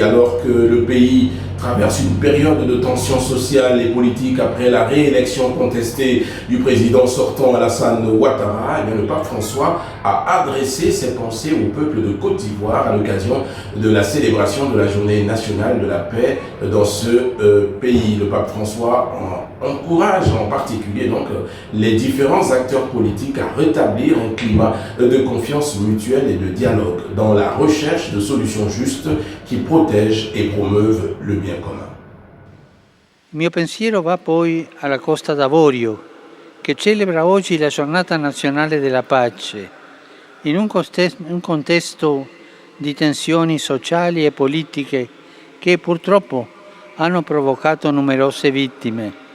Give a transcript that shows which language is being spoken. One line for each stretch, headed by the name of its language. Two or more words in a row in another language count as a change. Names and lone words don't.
French: Alors que le pays traverse une période de tension sociale et politique après la réélection contestée du président sortant Alassane Ouattara, le pape François a adressé ses pensées au peuple de Côte d'Ivoire à l'occasion de la célébration de la journée nationale de la paix dans ce pays. Le pape François encourage en particulier donc les différents acteurs politiques à rétablir un climat de confiance mutuelle et de dialogue dans la recherche de solutions justes qui protègent et promeuvent le bien commun.
Italian: Il mio pensiero va poi alla Costa d'Avorio, che celebra oggi la giornata nazionale della pace, in un contesto di tensioni sociali e politiche che purtroppo hanno provocato numerose vittime.